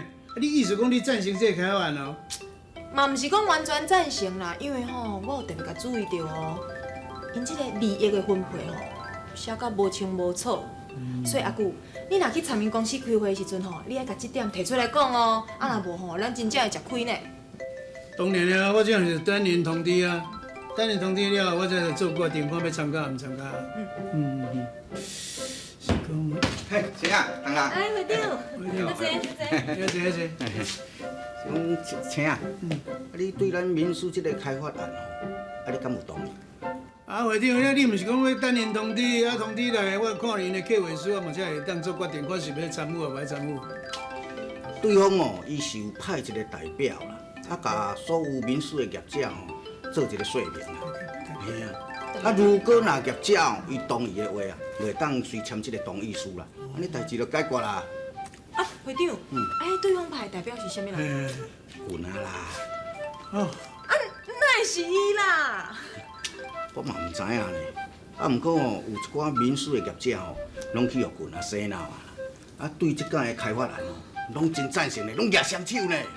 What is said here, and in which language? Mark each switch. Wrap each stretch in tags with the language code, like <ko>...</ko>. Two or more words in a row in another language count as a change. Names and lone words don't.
<nan>你意思讲你赞成这个开发案哦？嘛毋是讲完全赞成啦，因为吼，我有特别甲注意到哦。因即个利益的分配吼，写到无清无楚，所以阿舅，你若去参与公司开会的时阵吼，你爱甲这点提出来讲哦，啊若无吼，咱真正会吃亏呢。当然啊，我这样是等您通知啊，等您通知了，我才做决定，看要参加毋参加。是讲，嘿，谁啊？唐啊？哎，会长，坐。请啊，你对咱民宿这个开发案吼，你敢有同意？啊，会长，你毋是讲要等因通知，啊通知来，我看因的客户数，我嘛才会当做决定，我是要参与啊，无要参与。对方哦，伊是有派一个代表啦，啊，甲所有民宿的业者吼做一个说明啦。嘿啊，啊，如果若业者哦伊同意的话啊，袂当随签这个同意书啦，安尼代志就解决啦。啊，会长，对方派代表是啥物人？滚啊啦！哦，那是伊啦。我嘛毋知影呢。啊，毋过哦，有一寡民宿的业者吼，拢去互滚啊洗脑啊，啊，对即间的开发案哦，拢真赞成呢，拢举双手呢。</nan>